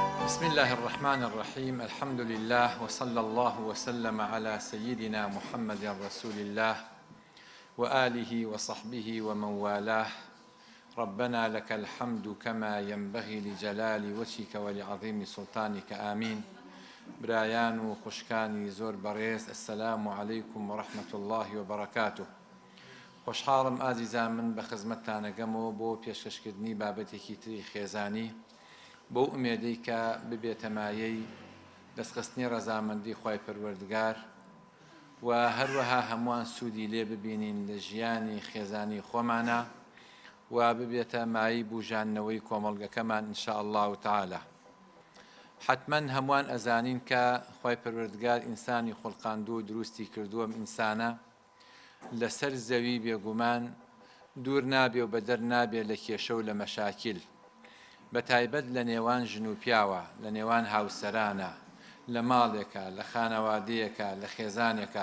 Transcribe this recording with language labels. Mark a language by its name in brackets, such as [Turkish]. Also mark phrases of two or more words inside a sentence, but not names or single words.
[Arabic] بسم الله الرحمن الرحيم. الحمد لله وصلى الله وسلم على سيدنا محمد رسول الله وآله وصحبه ومن والاه. ربنا لك الحمد كما ينبغي لجلال وجهك ولعظيم سلطانك آمين. [Central Kurdish] برایان و خوشکانی زۆر بەڕێز، [Arabic] السلام عليكم ورحمة الله وبركاته. [Central Kurdish] خۆشحاڵم ئازیزان من بە خزمەتتانەگەمەوە بۆ پێشکەشکردنی بابەتێکی تری خێزانی بۆ ئومێدەی کە ببێتە مایەی دەستخستنی ڕەزامەندی خوای پەروەردگار و هەروەها هەمووان سوودی لێ ببینین لە ژیانی خێزانی خۆمانە و ببێتە مایەی بوژاننەوەی کۆمەڵگەکەمان [Arabic] ئینشاء الله تعالى. [Central Kurdish] حتما هەمووان ئەزانین کە خوای پەروەردگار ئینسانی خوڵقاندوو و دروستی کردووە ئینسانە لەسەر زەوی بێگومان دوور نابێ و بەدەر نابێ لە کێشە و لە مەشاکل، بە تایبەت لە نێوان ژن و پیاوە، لە نێوان هاوسەرانە، لە ماڵێکە، لە خانەوادەیەکە، لە خێزانێکە.